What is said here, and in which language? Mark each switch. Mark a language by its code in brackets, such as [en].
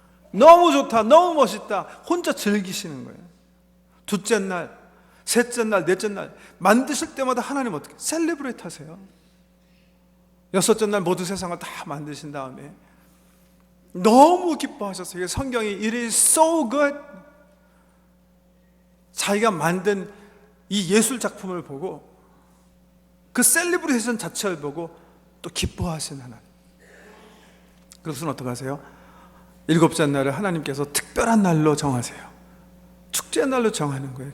[ko] 너무 좋다, 너무 멋있다. 혼자 즐기시는 거예요. 둘째 날, 셋째 날, 넷째 날 만드실 때마다 하나님 어떻게 셀리브레이트 하세요. 여섯째 날 모든 세상을 다 만드신 다음에 너무 기뻐하셨어요. 성경이 [en] It is so good. [ko] 자기가 만든 이 예술 작품을 보고 그 셀리브레이션 자체를 보고 또 기뻐하신 하나님. 그것은 어떻게 하세요? 일곱째 날을 하나님께서 특별한 날로 정하세요. 축제의 날로 정하는 거예요.